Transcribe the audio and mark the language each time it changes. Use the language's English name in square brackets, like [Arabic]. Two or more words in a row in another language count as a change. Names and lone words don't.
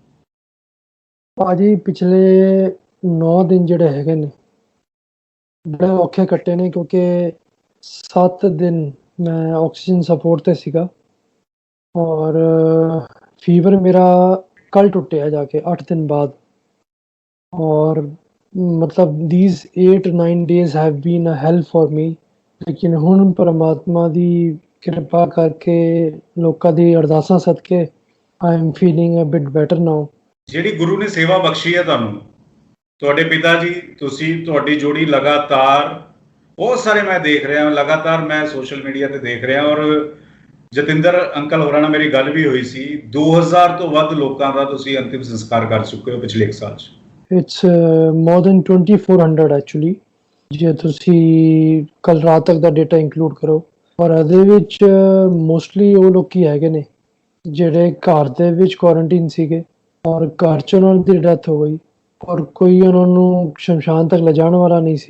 [Punjabi] ਭਾਜੀ ਪਿਛਲੇ 9 ਦਿਨ ਜਿਹੜੇ ਹੈਗੇ ਨੇ ਬੜੇ ਔਖੇ ਕੱਟੇ ਨੇ, ਕਿਉਂਕਿ 7 ਦਿਨ ਮੈਂ [English] oxygen support [Punjabi] ਤੇ ਸੀਗਾ ਔਰ ਫੀਵਰ ਮੇਰਾ ਕੱਲ ਟੁੱਟਿਆ ਜਾ ਕੇ 8 ਦਿਨ ਬਾਅਦ। ਔਰ ਮਤਲਬ [English] these 8-9 days have been a hell for me, [Punjabi] ਲੇਕਿਨ ਹੁਣ ਪਰਮਾਤਮਾ ਦੀ ਕਿਰਪਾ ਕਰਕੇ ਲੋਕਾਂ ਦੀ ਅਰਦਾਸਾਂ ਸਦਕੇ [English] I am feeling a bit better now। [Punjabi] ਜਿਹੜੀ ਗੁਰੂ ਨੇ ਸੇਵਾ ਬਖਸ਼ੀ ਹੈ ਤੁਹਾਨੂੰ, ਤੁਹਾਡੇ ਪਿਤਾ ਜੀ, ਤੁਸੀਂ, ਤੁਹਾਡੀ ਜੋੜੀ ਲਗਾਤਾਰ ਬਹੁਤ ਸਾਰੇ ਮੈਂ ਦੇਖ ਰਿਹਾ, ਲਗਾਤਾਰ ਮੈਂ [English] social media [Punjabi] ਤੇ ਦੇਖ ਰਿਹਾ ਔਰ ਜਤਿੰਦਰ ਅੰਕਲ ਹੋਰਾਂ ਨਾਲ ਮੇਰੀ ਗੱਲ ਵੀ ਹੋਈ ਸੀ। 2000 ਤੋਂ ਵੱਧ ਲੋਕਾਂ ਦਾ ਤੁਸੀਂ ਅੰਤਿਮ ਸੰਸਕਾਰ ਕਰ ਚੁੱਕੇ ਹੋ ਪਿਛਲੇ 1 ਸਾਲ 'ਚ। [English] It's more than 2400 actually, [Punjabi] ਜੇ ਤੁਸੀਂ ਕੱਲ ਰਾਤ ਤੱਕ ਦਾ [English] data include [Punjabi] ਕਰੋ। ਔਰ ਇਹਦੇ ਵਿੱਚ ਮੋਸਟਲੀ ਉਹ ਲੋਕੀ ਹੈਗੇ ਨੇ ਜਿਹੜੇ ਘਰ ਦੇ ਵਿੱਚ ਕੁਆਰੰਟੀਨ ਸੀਗੇ ਔਰ ਘਰ 'ਚ ਉਹਨਾਂ ਦੀ ਡੈਥ ਹੋ ਗਈ ਔਰ ਕੋਈ ਉਹਨਾਂ ਨੂੰ ਸ਼ਮਸ਼ਾਨ ਤੱਕ ਲਿਜਾਣ ਵਾਲਾ ਨਹੀਂ ਸੀ।